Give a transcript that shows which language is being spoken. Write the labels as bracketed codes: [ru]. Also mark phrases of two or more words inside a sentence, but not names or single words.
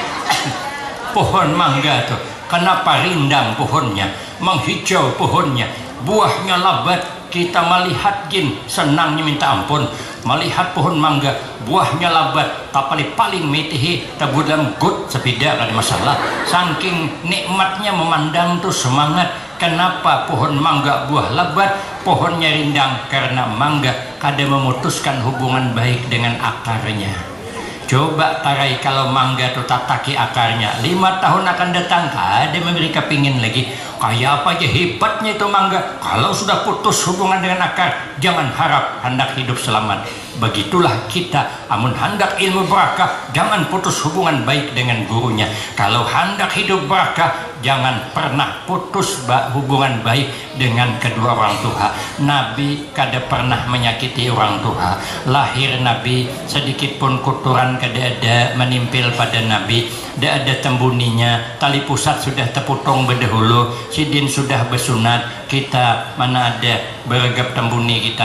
[id] Pohon mangga tuh, kenapa rindang pohonnya, menghijau pohonnya, buahnya lebat, kita melihat jin senangnya minta ampun. [bjn] Melihat pohon mangga, buahnya lebat, tapi paling metihi tabudam gut sepida kada masalah. [id] Saking nikmatnya memandang tuh semangat. Kenapa pohon mangga buah lebat, pohonnya rindang? [bjn] Karena mangga kada memutuskan hubungan baik dengan akarnya. Coba tarai kalau mangga tuh tataki akarnya, 5 tahun akan datang kada memberi kepingin lagi. [id] Kayak apa aja hebatnya itu mangga, kalau sudah putus hubungan dengan akar, jangan harap hendak hidup selamat. [bjn] Begitulah kita, amun hendak ilmu barakah, jangan putus hubungan baik dengan gurunya. [id] Kalau hendak hidup barakah, jangan pernah putus hubungan baik dengan kedua orang tua. [bjn] Nabi kada pernah menyakiti orang tua. Lahir Nabi sedikit pun kotoran kada ada menimpil pada Nabi. Tidak ada tembuninya, tali pusat sudah terpotong berdahulu, sidin sudah bersunat, kita mana ada beragap tembuni kita.